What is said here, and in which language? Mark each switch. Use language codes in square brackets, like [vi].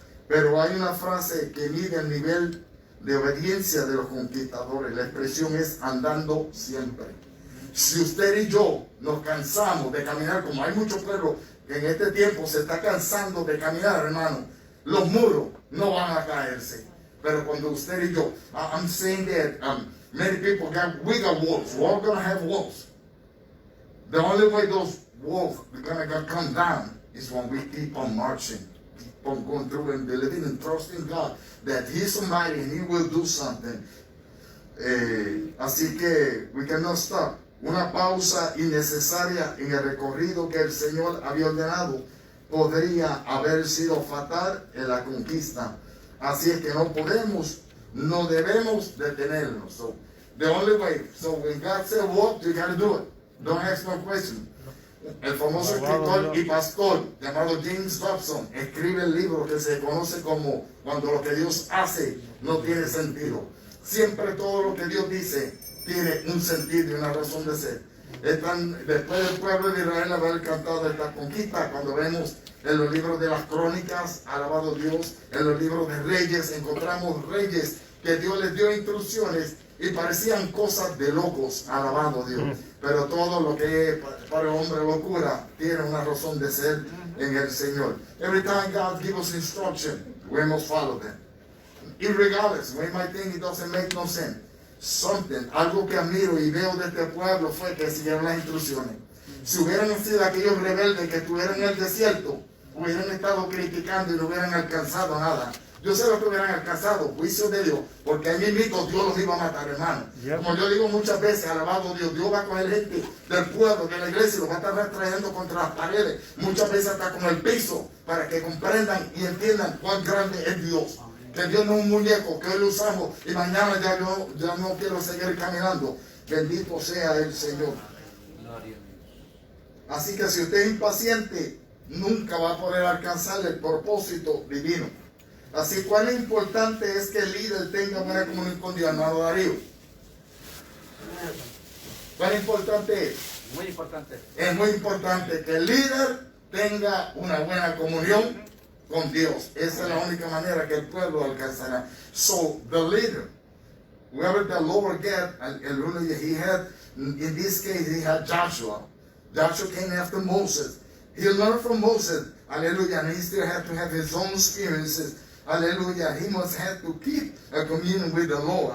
[es] Pero hay una frase que mide el nivel de obediencia de los conquistadores. La expresión es andando siempre. Si usted y yo nos cansamos de caminar, como hay muchos pueblos que en este tiempo se está cansando de caminar, hermano, los muros no van a caerse. Pero cuando usted y yo, [en] I'm saying that many people we got walls. We're all going to have walls. The only way those walls are going to come down is when we keep on marching, keep on going through and believing and trusting God that He's somebody and He will do something. [es] Así que [en] we cannot stop. [es] Una pausa innecesaria en el recorrido que el Señor había ordenado podría haber sido fatal en la conquista. Así es que no debemos detenernos. [en] So, the only way, so when God said walk, you gotta do it. Don't ask no question. [es] El famoso escritor y pastor llamado James Dobson escribe el libro que se conoce como Cuando lo que Dios hace no tiene sentido. Siempre todo lo que Dios dice tiene un sentido y una razón de ser. Después del pueblo de Israel haber cantado esta conquista, cuando vemos en los libros de las crónicas, alabado Dios, en los libros de reyes, encontramos reyes que Dios les dio instrucciones y parecían cosas de locos, alabado Dios. Pero todo lo que es para el hombre locura tiene una razón de ser en el Señor. [en] Every time God gives us instruction, we must follow them. Irregardless, we might think it doesn't make no sense. [es] Algo que admiro y veo de este pueblo fue que siguieron las instrucciones. Si hubieran sido aquellos rebeldes que estuvieran en el desierto, hubieran estado criticando y no hubieran alcanzado nada. Yo sé lo que hubieran alcanzado, juicio de Dios, porque ahí mismo Dios los iba a matar, hermano. Como yo digo muchas veces, alabado Dios, Dios va a coger gente del pueblo, de la iglesia, y los va a estar trayendo contra las paredes, muchas veces hasta con el piso, para que comprendan y entiendan cuán grande es Dios. Que Dios no es un muñeco que hoy lo usamos y mañana ya no quiero seguir caminando. Bendito sea el Señor. Así que si usted es impaciente, nunca va a poder alcanzar el propósito divino. Así, cuán importante es que el líder tenga buena comunión con Dios, hermano Darío. ¿Cuán importante es? Muy importante. Es muy importante que el líder tenga una buena comunión con Dios. Esa es la única manera que el pueblo alcanzará. [en] So, the leader, whoever the Lord get, el ruler he had, in this case, he had Joshua. Joshua came after Moses. He learned from Moses, hallelujah, and he still had to have his own experiences. Hallelujah, he must have to keep a communion with the Lord.